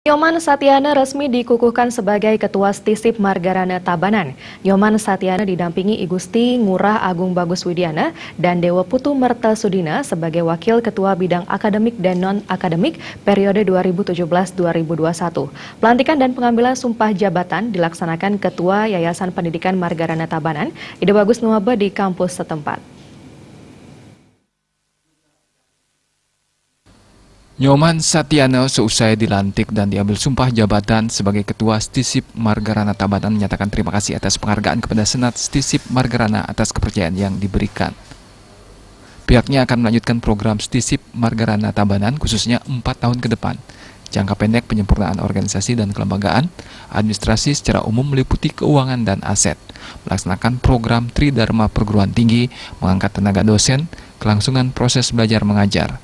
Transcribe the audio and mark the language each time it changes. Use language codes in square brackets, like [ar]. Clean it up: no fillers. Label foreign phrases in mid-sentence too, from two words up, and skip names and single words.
[id] Nyoman Satyana resmi dikukuhkan sebagai Ketua Stisip Margarana Tabanan. Nyoman Satyana didampingi I Gusti Ngurah Agung Bagus Widiana dan Dewa Putu Mertasudina sebagai Wakil Ketua Bidang Akademik dan Non-Akademik periode 2017-2021. Pelantikan dan pengambilan sumpah jabatan dilaksanakan Ketua Yayasan Pendidikan Margarana Tabanan, Ide Bagus Nuabe di kampus setempat. Nyoman Satyana seusai dilantik dan diambil sumpah jabatan sebagai Ketua Stisip Margarana Tabanan menyatakan terima kasih atas penghargaan kepada Senat Stisip Margarana atas kepercayaan yang diberikan. Pihaknya akan melanjutkan program Stisip Margarana Tabanan khususnya 4 tahun ke depan. Jangka pendek penyempurnaan organisasi dan kelembagaan, administrasi secara umum meliputi keuangan dan aset, melaksanakan program Tridharma Perguruan Tinggi, mengangkat tenaga dosen, kelangsungan proses belajar mengajar.